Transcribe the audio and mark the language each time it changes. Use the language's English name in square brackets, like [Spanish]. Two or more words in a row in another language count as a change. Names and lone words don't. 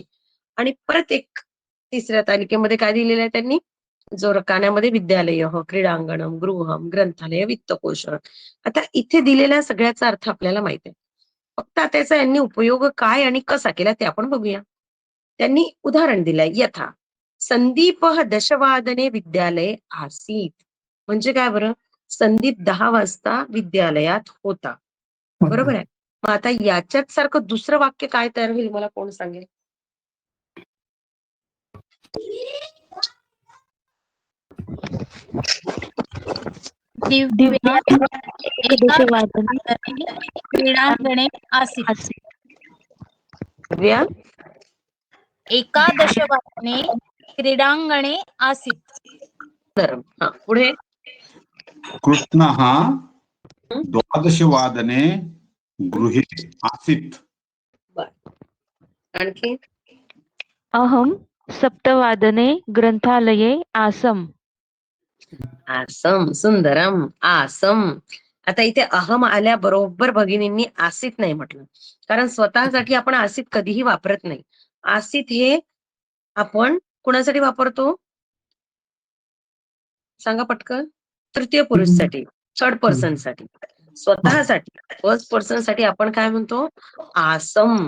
[Marathi] आणि परत एक तिसऱ्या तालिकेमध्ये काय दिलेलं आहे त्यांनी, जो रकान्यामध्ये विद्यालय, क्रीडांगणम, गृहम, ग्रंथालय, वित्तकोश. आता इथे दिलेल्या सगळ्याचा अर्थ आपल्याला माहित आहे. फक्त आता त्याचा यांनी उपयोग काय आणि कसा केला ते आपण बघूया. त्यांनी उदाहरण दिलंय, [Sanskrit] यथा संदीप दशवादने विद्यालय आसीत. [Marathi] म्हणजे काय बरं, संदीप 10 वाजता विद्यालयात होता. बरोबर आहे. मग आता याच्यात सारखं दुसरं वाक्य काय तयार होईल, मला कोण सांगेल? दिव्या [Sanskrit] एकादशवादने क्रीडांगणे आसीत्. दिव्या, एकादशवादने क्रीडांगणे आसीत्. [Marathi] हा पुढे. [Sanskrit] कृष्णः द्वादशवादने गृहे आसीत्. [Marathi] आणखी. [Sanskrit] अहं सप्तवादने ग्रंथालये आसम्. आसम, सुंदरम, आसम. [Marathi] आता इथे अहम आल्याबरोबर भगिनींनी आसित नाही म्हटलं, कारण स्वतःसाठी आपण आसित कधीही वापरत नाही. आसित हे आपण कुणासाठी वापरतो सांगा पटकन? तृतीय पुरुषसाठी, [English] third person [Marathi] साठी. स्वतःसाठी [English] first person [Marathi] साठी आपण काय म्हणतो, आसम.